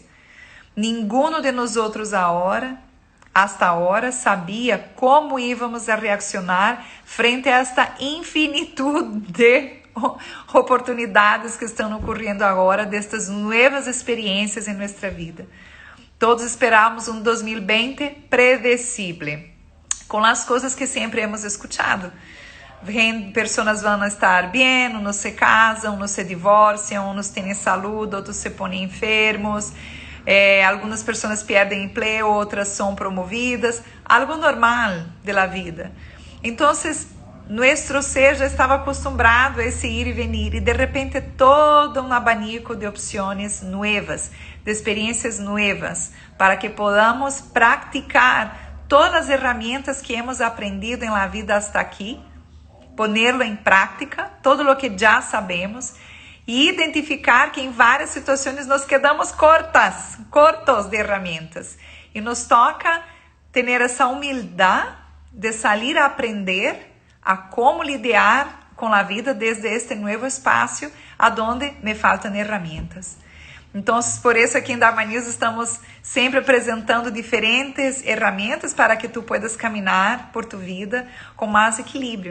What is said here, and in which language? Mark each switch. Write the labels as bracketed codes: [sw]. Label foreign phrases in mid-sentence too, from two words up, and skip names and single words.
[es] Ninguno de [pt] nós outros hasta agora, sabia como íamos a reaccionar frente a esta infinitude de oportunidades que estão ocorrendo agora, destas novas experiências em nossa vida. Todos esperamos um 2020 predecible, com as coisas que sempre [es] hemos escuchado. [pt] Pessoas vão estar bem, uns se casam, uns se divorciam, uns têm saúde, outros se põem enfermos, algumas pessoas perdem emprego, outras são promovidas, algo normal [es] de la vida. [pt] Então, nosso ser já estava acostumado a esse ir e venir, e de repente todo um abanico de opções novas, de experiências novas, para que podamos praticar todas as ferramentas que [es] hemos aprendido [pt] em [es] la vida hasta [pt] aqui, ponerlo em prática, todo o que já sabemos, e identificar que em várias situações [es] nos quedamos cortos [pt] de ferramentas. E nos toca ter essa humildade de sair a aprender a como lidar com a vida desde este novo espaço, aonde me faltam ferramentas. Então, por isso aqui em Dharma News estamos sempre apresentando diferentes ferramentas para que [es] tu puedas [pt] caminhar por tu vida com mais equilíbrio.